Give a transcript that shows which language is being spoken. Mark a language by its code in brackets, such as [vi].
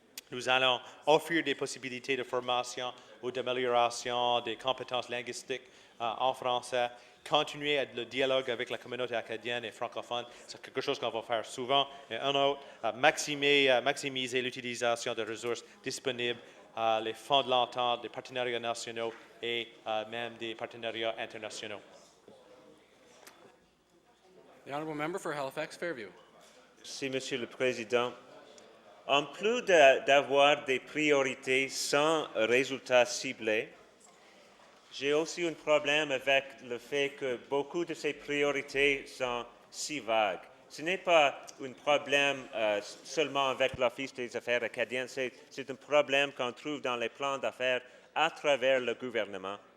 [fr] Nous allons offrir des possibilités de formation ou d'amélioration des compétences linguistiques en français, continuer le dialogue avec la communauté acadienne et francophone, c'est quelque chose qu'on va faire souvent. Et un autre, maximiser l'utilisation des ressources disponibles, les fonds de l'entente, des partenariats nationaux et même des partenariats internationaux. [en] The Honourable Member for Halifax Fairview. [fr] Merci, Monsieur le Président. En plus d'avoir des priorités sans résultats ciblés, j'ai aussi un problème avec le fait que beaucoup de ces priorités sont si vagues. Ce n'est pas un problème seulement avec l'Office des affaires acadiennes, c'est un problème qu'on trouve dans les plans d'affaires à travers le gouvernement.